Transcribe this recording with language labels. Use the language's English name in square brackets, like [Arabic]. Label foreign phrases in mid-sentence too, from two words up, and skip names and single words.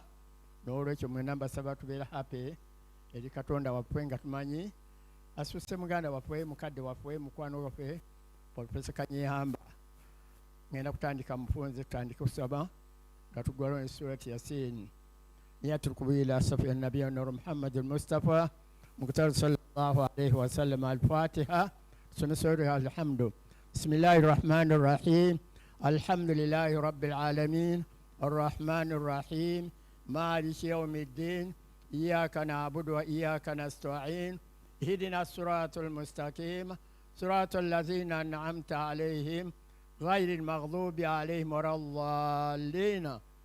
[Ganda] N'olwekyo mwena mbasaba tubeera happy eri Katonda waffe nga tumanyi asusse muganda waffe mukadde waffe mukwano waffe Professor Kanyeihamba. Ngenda kutandika mufunze tutandika okusaba nga tugulawo ne surati Yasin. Niyatul kubila safi an-nabiy nur Muhammad al-Mustafa muqtar sallallahu alayhi wa sallam al-Fatiha sunna alhamdu. [Arabic] بسم الله الرحمن الرحيم. الحمد لله رب العالمين. الرحمن الرحيم. مالك يوم الدين. إياك نعبد وإياك نستعين. اهدنا الصراط المستقيم. صراط الذين أنعمت عليهم غير المغضوب عليهم ولا الضالين.